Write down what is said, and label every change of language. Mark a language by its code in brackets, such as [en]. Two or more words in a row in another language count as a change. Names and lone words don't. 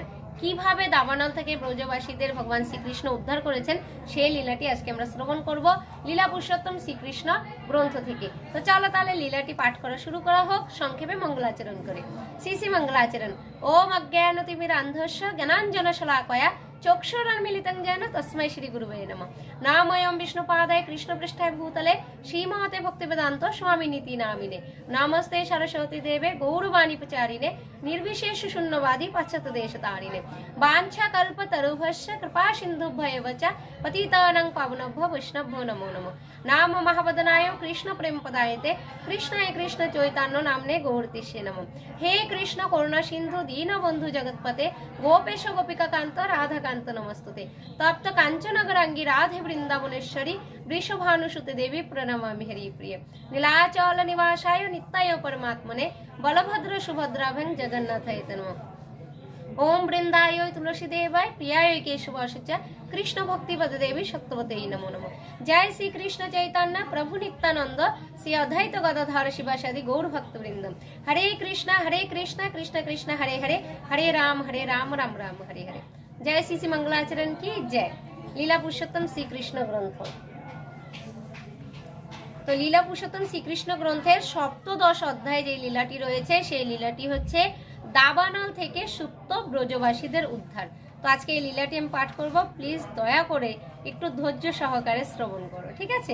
[bn] কিভাবে দাবানল থেকে ব্রজবাসীদের ভগবান শ্রীকৃষ্ণ উদ্ধার করেছেন সেই লীলাটি আজকে আমরা শ্রবণ করব লীলা পুরুষোত্তম শ্রীকৃষ্ণ গ্রন্থ থেকে। তো চলো তাহলে লীলাটি পাঠ করা শুরু করা হোক, সংক্ষেপে মঙ্গলাচরণ করে। [sa] শ্রী শ্রী মঙ্গলাচরণ। ওম অজ্ঞানতিমিরান্ধস্য জ্ঞানাঞ্জন শলাকয়া চক্ষুরন্মিলিतं येन तस्मै श्री गुरुवे नमः। नामयं विष्णुपादाय कृष्णपृष्ठाय भूतले श्रीमते भक्तिवेदांत स्वामिनीति नामिने। नमस्ते सरस्वती देवे गौरवाणी प्रचारिणे निर्विशेष शून्यवादी पाश्चात्य देशतारिणे। वाञ्छाकल्पतरुभ्यश्च कृपा सिन्धुभ्येव च पतितानां पावनेभ्यो वैष्णवेभ्यो नमो नमः। नाम महावदनाय कृष्ण प्रेम पदायते कृष्णाय कृष्ण चैतन्य नामने गौरतिष्ये नमः। हे कृष्ण करुणा सिंधु दीन बंधु जगतपते गोपेश गोपिका कांत राधा कांत नमस्तुते। तप्त कांचन गौरांगी राधे वृंदावनेश्वरी वृषभानुसुते देवी प्रणमामि हरिप्रिय। नीलाचल निवासाय नित्याय परमात्मने बलभद्र सुभद्राभ्यां जगन्नाथाय नमः। ओम वृंदाय तुलसी देवाय प्रियाय केशवाय च कृष्ण भक्ति पद देवी सत्यवते नमो नमः। जय श्री कृष्ण चैतन्य प्रभु नित्यानंद श्री अद्वैत गदाधर शिवासादि गौर भक्त वृंदम। हरे कृष्ण कृष्ण कृष्ण हरे हरे, हरे राम राम राम हरे हरे। [hi] जय श्री श्री मंगलाचरण की जय। लीला पुरुषोत्तम श्रीकृष्ण ग्रंथ। [bn] তো লীলা পুরুষোত্তম শ্রীকৃষ্ণ গ্রন্থের সপ্তদশ অধ্যায়ে যে লীলাটি রয়েছে সেই লীলাটি হচ্ছে দাবানল থেকে সুপ্ত ব্রজবাসীদের উদ্ধার। তো আজকে এই লীলাটি আমি পাঠ করব, প্লিজ দয়া করে একটু ধৈর্য সহকারে শ্রবণ করো, ঠিক আছে?